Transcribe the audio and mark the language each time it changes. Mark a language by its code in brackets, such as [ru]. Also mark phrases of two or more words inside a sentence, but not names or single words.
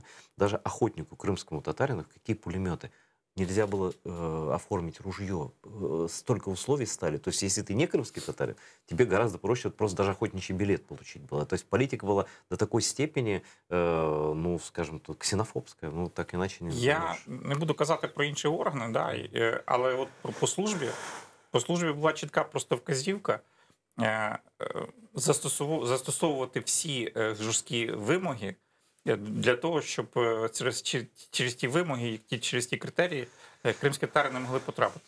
[ru] Даже охотнику крымскому татарину, какие пулеметы, нельзя было оформить ружье. Столько условий стали. То есть, если ты не крымский татарин, тебе гораздо проще просто даже охотничий билет получить было. То есть, политика была до такой степени, ну, скажем, ксенофобская. Ну, так иначе не [uk] Я не буду казати про інші органи, да, але от по службі була чітка просто вказівка застосовувати всі жорсткі вимоги для того, щоб через ті вимоги, через ті критерії кримські татари не могли потрапити.